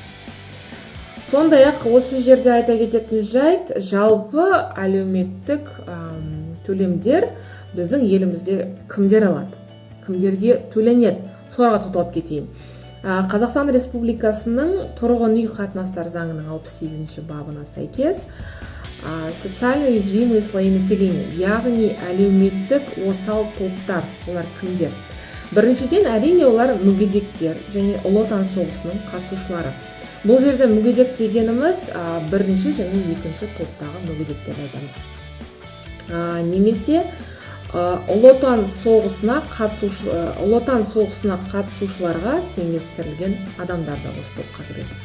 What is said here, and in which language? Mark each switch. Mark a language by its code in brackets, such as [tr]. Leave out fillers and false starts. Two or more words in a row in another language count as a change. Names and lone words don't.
[kk] Сондай-ақ осы жерде айта кететін жайт, жалпы әлеуметтік төлемдер біздің елімізде кімдер алады? Кімдерге төленеді? Соларға тоқталып кетейін. Қазақстан Республикасының тұрғын үй қатынастар заңының 68-ші бабына сәйкес [ru] социально уязвимые слои населения, [kk] яғни әлеуметтік осал топтар, олар кімдер? Біріншіден, әрине олар мүгедектер және ұлы отан соғысының қатысушылары. Бұл жерде мүгедек дегеніміз бірінші және екінші топтағы мүгедектерді айтамыз. Немесе ұлы отан соғысына қатысушыларға теңестірілген адамдар да осы топқа кіреді.